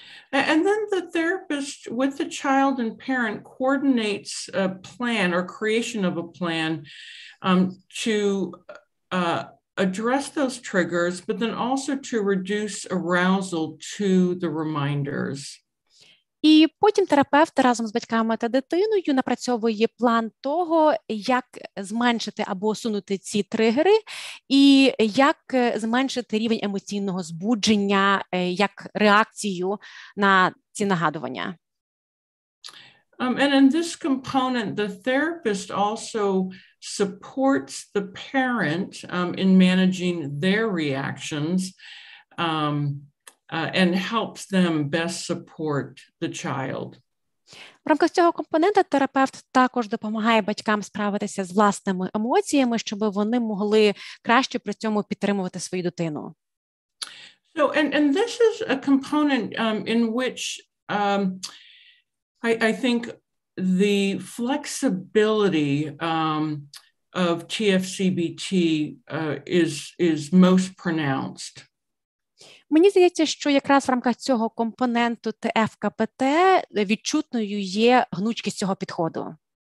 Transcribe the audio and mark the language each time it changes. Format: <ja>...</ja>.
<en>And then the therapist with the child and parent coordinates a plan or creation of a plan to address those triggers, but then also to reduce arousal to the reminders.</en> <uk>І потім терапевт разом з батьками та дитиною напрацьовує план того, як зменшити або усунути ці тригери, і як зменшити рівень емоційного збудження, як реакцію на ці нагадування.</uk> <en>And in this component, the therapist also supports the parent in managing their reactions and helps them best support the child.</en> <uk>В рамках цього компонента терапевт також допомагає батькам справитися з власними емоціями, щоб вони могли краще при цьому підтримувати свою дитину.</uk> <en>So, and this is a component in which I think the flexibility of TFCBT is most pronounced.</en> <uk>Мені здається, що якраз в рамках цього компоненту ТФКПТ відчутною є гнучкість цього підходу.</uk>